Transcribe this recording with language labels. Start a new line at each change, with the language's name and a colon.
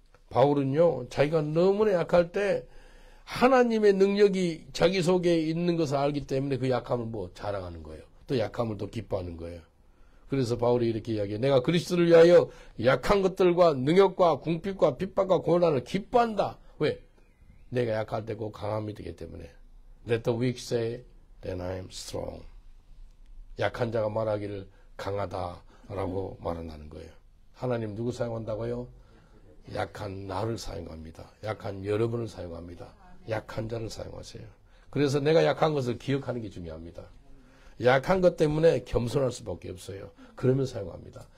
Korean: 바울은요, 자기가 너무나 약할 때 하나님의 능력이 자기 속에 있는 것을 알기 때문에 그 약함을 자랑하는 거예요. 또 약함을 또 기뻐하는 거예요. 그래서 바울이 이렇게 이야기해요. 내가 그리스도를 위하여 약한 것들과 능력과 궁핍과 핍박과 고난을 기뻐한다. 왜? 내가 약할 때 꼭 강함이 되기 때문에.
English: Let the weak say that I am strong.
Korean: 약한 자가 말하기를 강하다라고 말한다는 거예요. 하나님 누구 사용한다고요? 약한 나를 사용합니다. 약한 여러분을 사용합니다. 약한 자를 사용하세요. 그래서 내가 약한 것을 기억하는 게 중요합니다. 약한 것 때문에 겸손할 수밖에 없어요. 그러면 사용합니다.